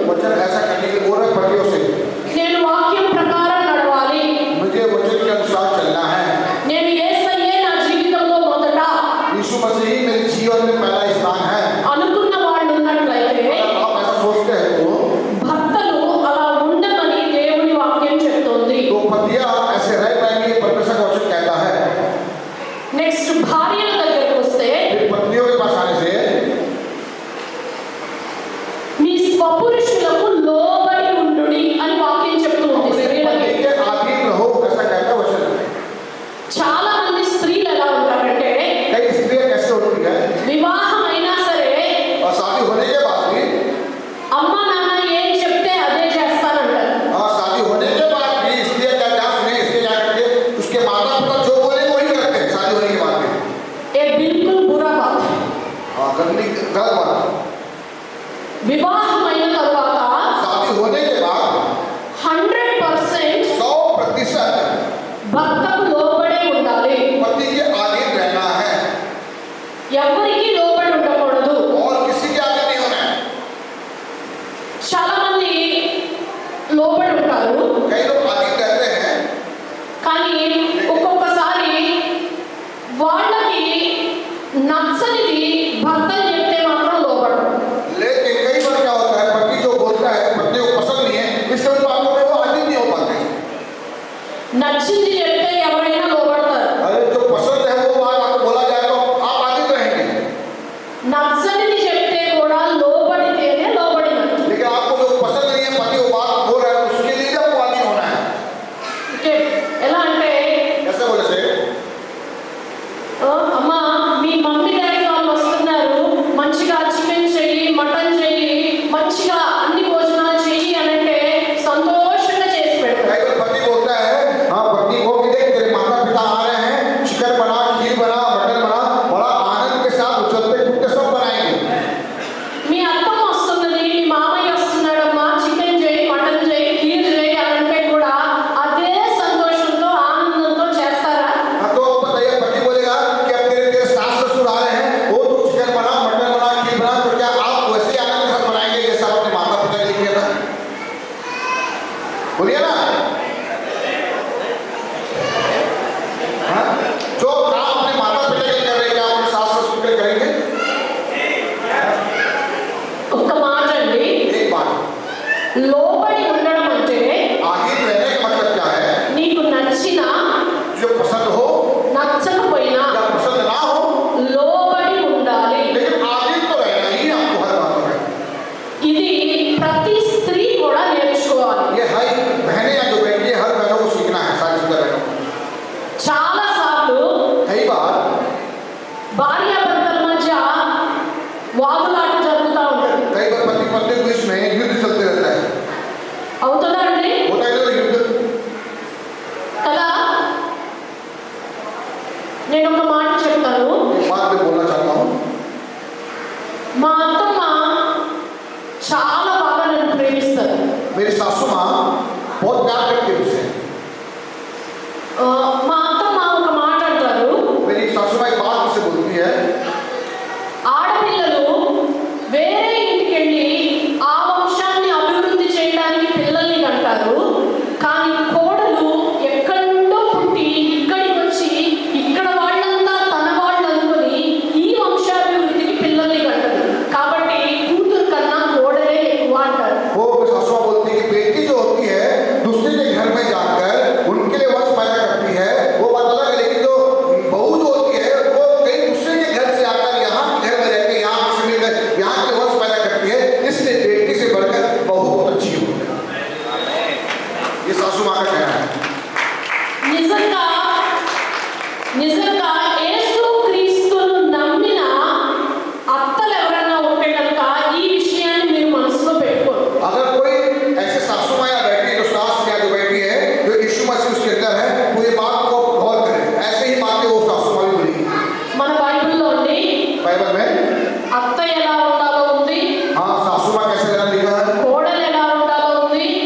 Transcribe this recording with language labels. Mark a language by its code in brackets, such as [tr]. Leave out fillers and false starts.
[hi] वचन ऐसा करने के बोल रहे पतियों से, [te] నేను వాక్యం ప్రకారం నడవాలి, [hi] मुझे वचन के अनुसार चलना है, [te] నేను యేసయ్యే నా జీవితంలో మొదట [hi] यीशु मसीह ही मेरे जीवन में पहला स्थान है। [te] అనుకున్న వాళ్ళు ఉన్నట్లయితే [hi] आप ऐसा सोचते हैं तो [te] భర్తలు అలా ఉండమని దేవుని వాక్యం చెప్తోంది. [hi] पतियां ऐसे रह पाएंगे, परमेश्वर का वचन कहता है। [te] నెక్స్ట్ భార్యల దగ్గరకు వస్తే, [hi] फिर पत्नियों के पास आने से [te] మీ స్వపురుషులకు లోబడి ఉండుడి అని వాక్యం చెప్తుంది [hi] अपने [te] స్త్రీలకి. [hi] पति के अधीन रहो, ऐसा कहता है वचन। [te] చాలా మంది స్త్రీలు ఎలా ఉంటారంటే [hi] कई स्त्रियां कैसे होती है, [te] వివాహం అయినా సరే [hi] और शादी होने के बाद भी, [te] అమ్మ నాన్న ఏం చెప్తే అదే చేస్తానంటారు. [hi] और शादी होने के बाद भी स्त्रियां क्या क्या सुने, इसलिए क्या करते हैं, उसके माता पिता जो बोले वही करते हैं शादी होने के बाद भी। ये बिल्कुल बुरा बात है. गलत बात। [te] వివాహం అయిన తర్వాత [hi] शादी होने के बाद 100% 100% [te] భర్తకు లోబడే ఉండాలి, [hi] पति के अधीन रहना है [te] ఎవరికి లోబడి ఉండకూడదు. [hi] और किसी के आगे नहीं होना है। [te] చాలా మంది లోబడి ఉంటారు, [hi] कई लोग अधीन रहते हैं, [te] కానీ ఒక్కొక్కసారి వాళ్ళకి నచ్చనిది భర్తలు చెప్తే మాత్రం లోబడరు. [hi] लेकिन कई बार क्या होता है, पति जो बोलता है पत्नी को पसंद नहीं है, इसलिए उन बातों में वो अधीन नहीं हो पाते। [te] నచ్చింది చెప్తే ఎవరైనా లోబడతారు, [hi] अरे जो पसंद है वो बात आपको बोला जाए तो आप अधीन रहेंगे, [te] నచ్చనిది చెప్తే కూడా లోబడితేనే లోబడినట్టు. [hi] लेकिन आपको जो पसंद नहीं है पति वो बात बोल रहा है, उसके लिए भी आपको अधीन होना है। [te] ఓకే, ఎలా అంటే [hi] कैसे बोले से, [te] అమ్మా మీ మమ్మీ డాడీ వాళ్ళు వస్తున్నారు, మంచిగా చికెన్ చెయ్యి, మటన్ చెయ్యి, మంచిగా అన్ని భోజనాలు చెయ్యి అని అంటే సంతోషంగా చేసి పెడతారు. [hi] कई बार पति बोलता है, हाँ पत्नी को कि देख तेरे माता पिता आ रहे हैं, चिकन बना, खीर बना, मटन बना, बड़ा आनंद के साथ उछलते कूदते सब बनाएंगे। [te] మీ అత్తమ్మ వస్తున్నది, మీ మామయ్య వస్తున్నాడమ్మా, చికెన్ చేయి, మటన్ చేయి, ఖీర్ చేయి అని అంటే కూడా అదే సంతోషంతో ఆనందంతో చేస్తారా? [hi] हाँ तो आप बताइए, पति बोलेगा कि अब तेरे तेरे सास ससुर आ रहे हैं, वो तो चिकन बना, मटन बना, खीर बना, तो क्या आप वैसे ही आनंद के साथ बनाएंगे जैसा आप अपने माता पिता के लिए किया था? बोलिए ना। हाँ? जो काम अपने माता पिता के लिए कर रहे हैं, क्या आप अपने सास ससुर के लिए करेंगे? [te] ఒక్క మాట అండి, [hi] एक बात, [te] లోబడి ఉండడం అంటే [hi] आगे रहने का मतलब क्या है, [te] నీకు నచ్చినా [hi] जो पसंद हो [te] నచ్చకపోయినా [hi] या पसंद ना हो, [te] లోబడి ఉండాలి. [hi] लेकिन आगे तो रहना ही आपको हर बात में। [te] ఇది ప్రతి స్త్రీ కూడా నేర్చుకోవాలి. [hi] ये हर बहनें या जो बैठी है, हर बहनों को सीखना है, सारी सुंदर बहनों को। [te] చాలా సార్లు [hi] कई बार [te] భార్యాభర్తల మధ్య వాదులాట జరుగుతూ ఉంటుంది. [hi] कई बार पति पत्नी के बीच में युद्ध चलते रहता है, [te] అవుతుందా అండి? [hi] होता है ना युद्ध। [te] కదా, నేను ఒక మాట చెప్తాను. [hi] एक बात मैं बोलना चाहता हूँ, [te] మా అత్తమ్మ చాలా బాగా నన్ను ప్రేమిస్తారు. [hi] मेरी सासू माँ बहुत प्यार करती है मुझसे। [te] మా అత్తమ్మ ఒక మాట అంటారు, [hi] मेरी सासू माँ एक बात मुझसे बोलती है, [te] ఆడపిల్లలు వేరే ఇంటికి వెళ్ళి ఆ వంశాన్ని అభివృద్ధి చేయడానికి పిల్లల్ని కంటారు, కానీ కోడలు ఎక్కడో పుట్టి ఇక్కడికి వచ్చి ఇక్కడ వాళ్ళంతా తన వాళ్ళు అనుకుని ఈ వంశాభివృద్ధికి పిల్లల్ని కంటదు. కాబట్టి కూతురు కన్నా కోడలే ఎక్కువ అంటారు. [hi] वो सासू माँ बोलती है कि बेटी जो होती है दूसरे के घर में जाकर उनके लिए वंश पैदा करती है, वो बात अलग है, लेकिन जो बहू जो होती है वो कहीं दूसरे के घर से आकर यहाँ के घर में रहकर यहाँ किसी के घर यहाँ के लिए वंश पैदा करती है, इसलिए बेटी से बढ़कर बहू बहुत अच्छी होती है। ये सासू माँ का कहना है। [te] నిజంగా నిజంగా యేసుక్రీస్తును నమ్మిన అత్తలు ఎవరైనా ఉంటే కనుక ఈ విషయాన్ని మీరు మనసులో పెట్టుకోండి. [hi] अगर कोई ऐसे सासू माँ या बैठी जो सास या जो बैठी है जो यीशु मसीह उसके अंदर है, तो ये बात को गौर करें, ऐसे ही बातें वो सासू माँ भी बोलेगी। [te] మన బైబిల్లో ఉంది [hi] बाइबल में [te] అత్త ఎలా ఉండాలో ఉంది, [hi] हाँ सासू माँ कैसे रहना लिखा है, [te] కోడలు ఎలా ఉండాలో ఉంది,